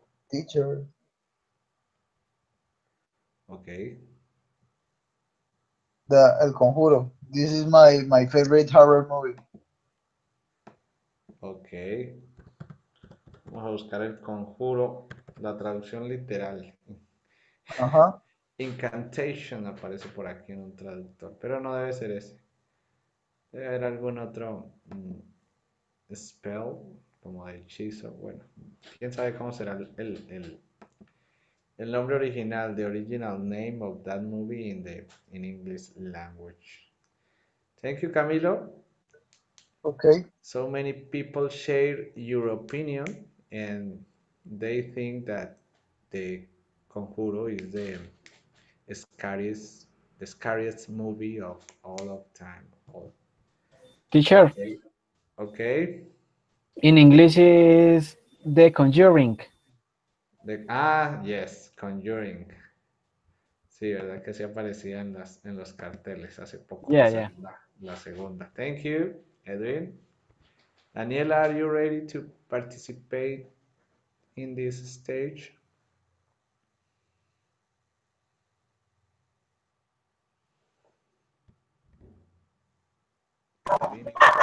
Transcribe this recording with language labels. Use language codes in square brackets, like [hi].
[en] Teacher. Okay, The El Conjuro. This is my favorite horror movie. ok. [es] Vamos a buscar el conjuro, la traducción literal. Uh-huh. Incantation aparece por aquí en un traductor, pero no debe ser ese. Debe haber algún otro spell, como de hechizo. Bueno, quién sabe cómo será el nombre original, [en] the original name of that movie in English language. Thank you, Camilo. Okay. So many people share your opinion and they think that the Conjuro is scariest, the scariest movie of all of time. Teacher, Okay. Okay. in English is The Conjuring. Yes, Conjuring. [es] Sí, ¿verdad que sí aparecía en los carteles? Hace poco [en] Yeah, [es] salió [en] yeah. [es] la segunda. [en] Thank you, Edwin. Daniela, are you ready to participate in this stage? Edwin.